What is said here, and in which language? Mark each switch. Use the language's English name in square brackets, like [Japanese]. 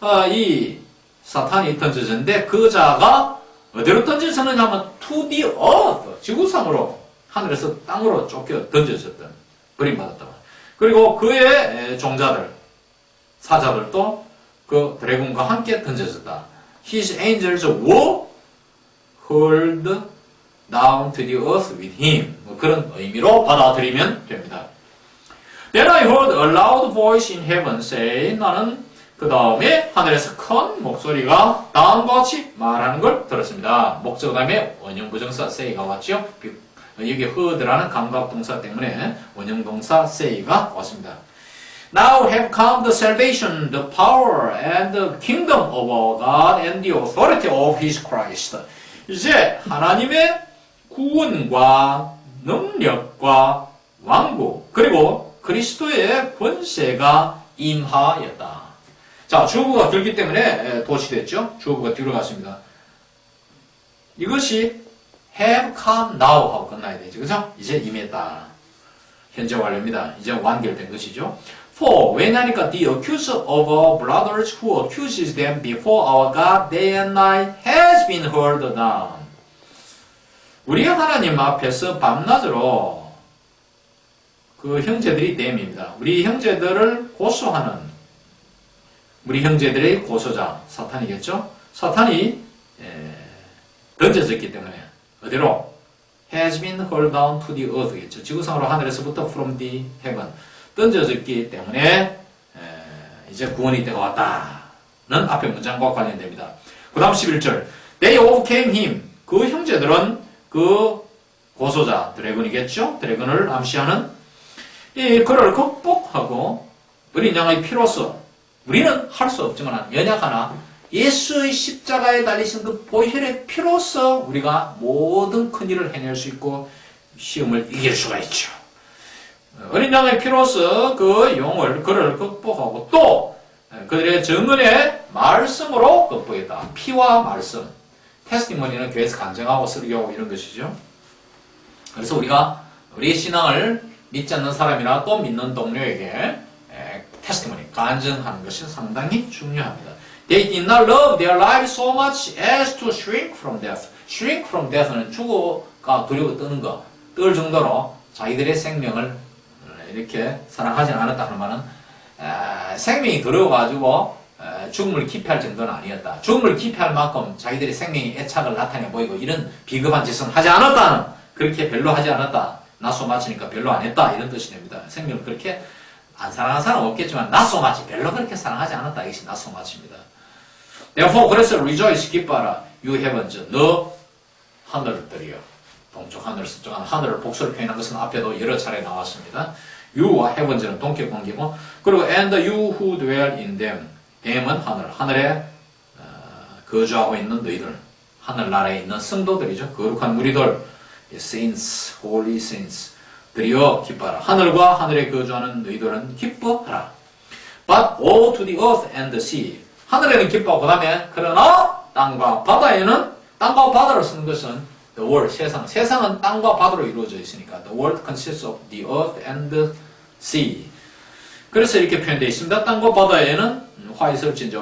[Korean] 이 사탄이 던져졌는데 그 자가 어디로 던져졌느냐 하면 [English] to the earth, [Korean] 지구상으로 하늘에서 땅으로 쫓겨 던져졌던 버림받았다. 그리고 그의 종자들, 사자들도 그 드래곤과 함께 던져졌다. [English] His angels were hurled down to the earth with him. [Korean] 그런 의미로 받아들이면 됩니다. [English] Then I heard a loud voice in heaven say, [Korean] 나는 그 다음에 하늘에서 큰 목소리가 다음과 같이 말하는 걸 들었습니다. 목적 다음에 원형부정사 say가 왔죠. 여기 heard라는 감각동사 때문에 원형동사 say가 왔습니다. [English] Now have come the salvation, the power, and the kingdom of our God and the authority of His Christ. [Korean] 이제 하나님의 구원과 능력과 왕국 그리고 그리스도의 권세가 임하였다. 자, 주어가 들기 때문에 도치됐죠. 주어가 뒤로 갔습니다. 이것이 [English] have come now [Korean] 하고 끝나야 되죠. 그죠? 이제 임했다. 현재 완료입니다. 이제 완결된 것이죠. [English] For [Korean] 왜냐니까 [English] the accuser of our brothers who accuses them before our God day and night has been heard down. [Korean] 우리 하나님 앞에서 밤낮으로 그 형제들이 댐입니다. 우리 형제들을 고소하는 우리 형제들의 고소자 사탄이겠죠. 사탄이 던져졌기 때문에 어디로? [English] has been hurled down to the earth겠죠. [Korean] 지구상으로 하늘에서부터 [English] from the heaven [Korean] 던져졌기 때문에 이제 구원의 때가 왔다는 앞에 문장과 관련됩니다. 그 다음 11절 [English] They overcame him. [Korean] 그 형제들은 그 고소자 드래곤이겠죠. 드래곤을 암시하는 그를 극복하고 어린 양의 피로써 우리는 할 수 없지만 연약하나 예수의 십자가에 달리신 그 보혈의 피로써 우리가 모든 큰 일을 해낼 수 있고 시험을 이길 수가 있죠. 어린 양의 피로써 그를 극복하고 또 그들의 증언의 말씀으로 극복했다. 피와 말씀. 테스티머니는 교회에서 간증하고 설교하고 이런 것이죠. 그래서 우리가 우리의 신앙을 믿지 않는 사람이나 또 믿는 동료에게 테스티머니, 간증하는 것이 상당히 중요합니다. [English] They did not love their lives so much as to shrink from death. Shrink from death [Korean] 는 죽어가 두려워 떠는 거, 떨 정도로 자기들의 생명을 이렇게 사랑하지 않았다는 말은 생명이 두려워가지고 죽음을 기피할 정도는 아니었다. 죽음을 기피할 만큼 자기들의 생명의 애착을 나타내 보이고 이런 비겁한 짓은 하지 않았다는 그렇게 별로 하지 않았다. 나소 마치니까 별로 안 했다. 이런 뜻이 됩니다. 생명을 그렇게 안 사랑하는 사람 없겠지만 나소 마치 별로 그렇게 사랑하지 않았다. 이것이 나소 마치입니다. [English] Therefore [Korean] 그래서 [English] rejoice [Korean] 기뻐하라. [English] You heavens [Korean] 너 하늘들이여. 동쪽 하늘 서쪽 하늘을 복수를 표현한 것은 앞에도 여러 차례 나왔습니다. [English] You와 heavens는 [Korean] 동격 관계고 그리고 [English] and you who dwell in them. [Korean] them은 하늘에 거주하고 있는 너희들. 하늘나라에 있는 성도들이죠. 거룩한 무리들. [English] saints, holy saints. [Korean] 들이여 기뻐하라. 하늘과 하늘에 거주하는 너희들은 기뻐하라. [English] But woe to the earth and the sea. [Korean] 하늘에는 기뻐하고 그 다음에 그러나 땅과 바다에는 땅과 바다를 쓰는 것은 [English] the world, [Korean] 세상은 땅과 바다로 이루어져 있으니까 [English] the world consists of the earth and the sea. [Korean] 그래서 이렇게 표현되어 있습니다. 땅과 바다에는 화이슬 진저.